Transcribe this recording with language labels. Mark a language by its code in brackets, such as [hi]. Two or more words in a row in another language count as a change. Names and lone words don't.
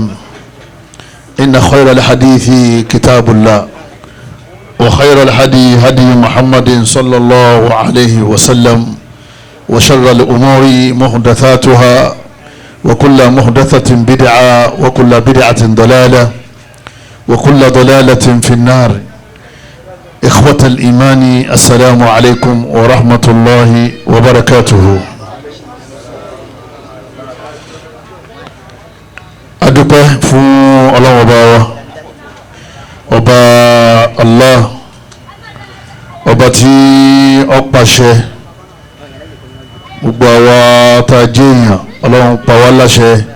[ar] إن خير الحديث كتاب الله وخير الهدي هدي محمد صلى الله عليه وسلم وشر الأمور محدثاتها وكل محدثة بدعة وكل بدعة ضلالة وكل ضلالة في النار. إخوة الإيمان السلام عليكم ورحمة الله وبركاته. [yo] adúpẹ́ fún Ọlọ́run ọba wa ọba Allah ọba tí ó pàṣẹ gbogbo àwa tá a jẹ́ èèyàn Ọlọ́run pa wá láṣẹ